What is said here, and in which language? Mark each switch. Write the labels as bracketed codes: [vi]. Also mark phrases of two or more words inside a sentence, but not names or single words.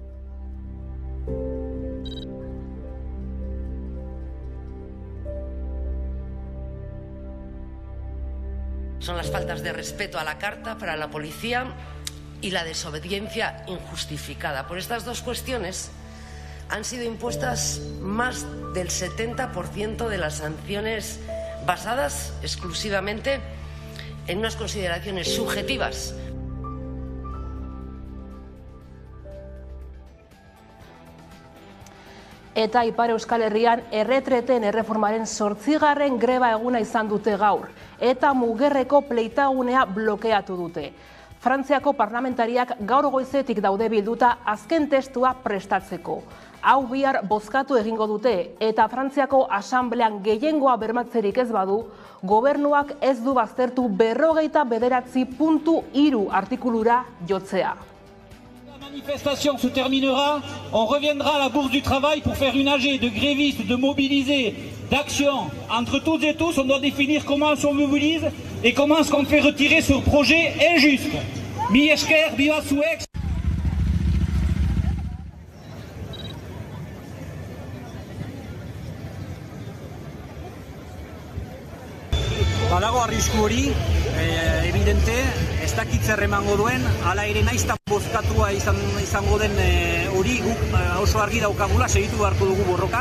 [es] Son las faltas de respeto a la Carta para la policía y la desobediencia injustificada. Por estas dos cuestiones han sido impuestas más del 70% de las sanciones basadas exclusivamente en unas consideraciones subjetivas. [eu] Eta Ipar Euskal Herrian erretreten erreformaren 8. greba eguna izan dute gaur, eta Mugerreko pleitagunea blokeatu dute. Frantziako parlamentariak gaur goizetik daude bilduta azken testua prestatzeko. Hau bihar bozkatu egingo dute, eta Frantziako asamblean gehiengoa bermatzerik ez badu, gobernuak ez du baztertu 49.3 artikulura jotzea. [fr] La manifestation se terminera, on reviendra à la Bourse du Travail pour faire une AG de grévistes, de mobilisés, d'actions. Entre toutes et tous, on doit définir comment on se mobilise et comment est-ce qu'on fait retirer ce projet injuste. [eu] Mi esker, viva Zuek. Badago arrisku hori, evidente, ez dakit zer emango duen, hala ere naizta bozkatua izango den hori guk oso argi daukagula, segitu beharko dugu borrokan.